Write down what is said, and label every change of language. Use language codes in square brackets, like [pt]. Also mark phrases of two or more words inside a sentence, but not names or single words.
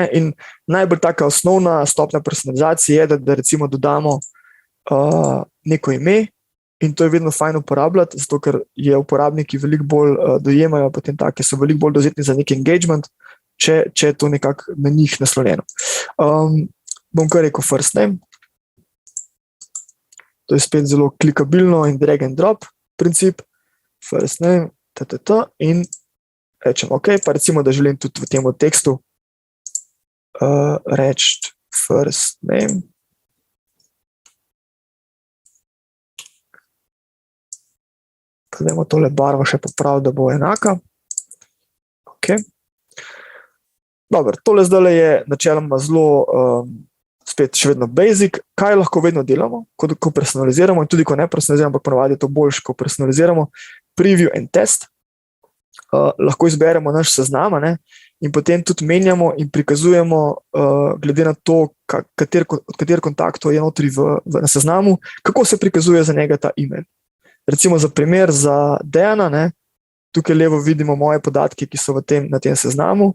[sl] In najbolj taka osnovna stopnja personalizacije je, da recimo dodamo neko ime, in to je vedno fajn uporabljati, zato ker je uporabniki veliko bolj dojemajo, potem take so veliko bolj dovzetni za nek engagement, če je to nekako na njih naslonjeno. Bom kar rekel [en] first name. [sl] To je spet zelo klikabilno in [en] drag and drop [sl] princip. [en] First name, [sl] in rečem ok, pa recimo, da želim tudi v tem tekstu reči [en] first name. [sl] Dajmo tole barvo še popraviti, da bo enaka. Ok. Dobro, tole zdaj je načeloma zelo spet še vedno basic. Kaj lahko vedno delamo, ko personaliziramo in tudi ko ne personaliziramo, ampak ponavadi je to boljše, ko personaliziramo. [en] Preview and test. [sl] Lahko izberemo naš seznam, ne, in potem tudi menjamo in prikazujemo glede na to, od katerih kontaktov je notri na seznamu, kako se prikazuje za njega ta e-mail. Recimo za primer za Dejana, ne, tukaj levo vidimo moje podatke, ki so na tem seznamu.